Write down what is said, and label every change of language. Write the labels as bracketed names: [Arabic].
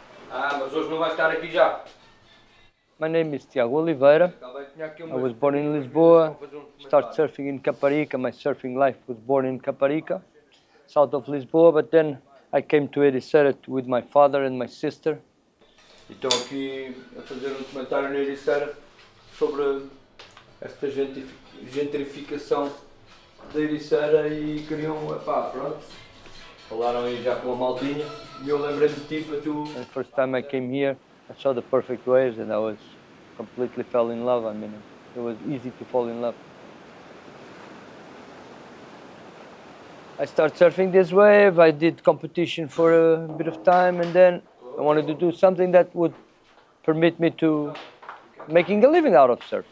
[Portuguese] Mas hoje não vai estar aqui já. [English] My name is Tiago Oliveira. I was born in Lisboa, started surfing in Caparica. My surfing life was born in Caparica, south of Lisboa, but then I came to Ericeira with my father and my sister. [Portuguese] Estou aqui a fazer um documentário na Ericeira sobre esta gentrificação da Ericeira e queriam, pronto, falaram aí já com a maltinha e eu lembrei-me de ti para tu. [English] The first time I came here, I saw the perfect waves and I was completely fell in love. I mean, it was easy to fall in love. I started surfing this wave, I did competition for a bit of time and then I wanted to do something that would permit me to making a living out of surf.